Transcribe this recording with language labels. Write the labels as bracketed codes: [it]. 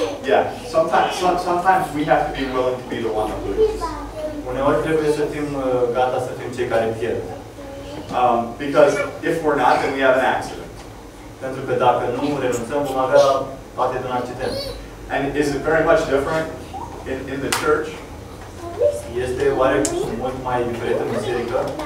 [en] Yeah, sometimes we have to be willing to be the one that loses. [ro] Uneori trebuie să fim gata să fim cei care pierd. [en] Because if we're not, then we have an accident. [ro] Pentru că dacă nu renunțăm, vom avea parte de un accident. [en] And is it very much different in the church? [ro] Este oare mult mai diferit în biserică?